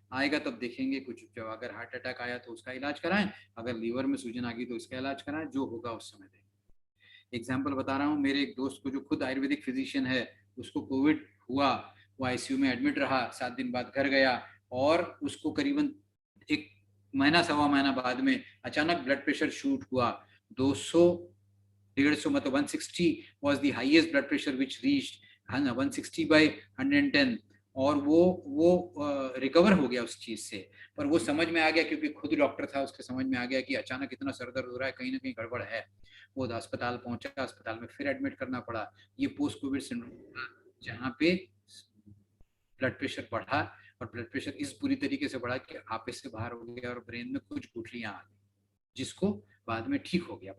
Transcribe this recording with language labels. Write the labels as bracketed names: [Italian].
[Hindi] आएगा तब देखेंगे कुछ, जब अगर हार्ट अटैक आया तो उसका इलाज कराएं, अगर लीवर में सूजन आ गई तो इसका इलाज कराएं, जो होगा उस समय देखें। एग्जाम्पल बता रहा हूँ, मेरे एक दोस्त को जो खुद आयुर्वेदिक फिजिशियन है, उसको कोविड हुआ, वो आईसीयू में एडमिट रहा, 7 दिन बाद घर गया। और उसको करीबन एक महीना सवा महीना बाद में अचानक ब्लड प्रेशर शूट हुआ। [English] 200, 150, मतलब 160 was the highest blood pressure which reached 160/110। [Hindi] और वो रिकवर हो गया उस चीज से। पर वो समझ में आ गया, क्योंकि खुद डॉक्टर था, उसके समझ में आ गया कि अचानक इतना सर दर्द हो रहा है, कहीं ना कहीं गड़बड़ है। वो अस्पताल पहुंचा, अस्पताल में फिर एडमिट करना पड़ा। ये पोस्ट कोविड सिंड्रोम था, जहाँ पे ब्लड प्रेशर बढ़ा, और ब्लड प्रेशर इस बुरी तरीके से बढ़ा कि आपे से बाहर हो गया और ब्रेन में कुछ गुठलियां आ गई, जिसको बाद में ठीक हो गया।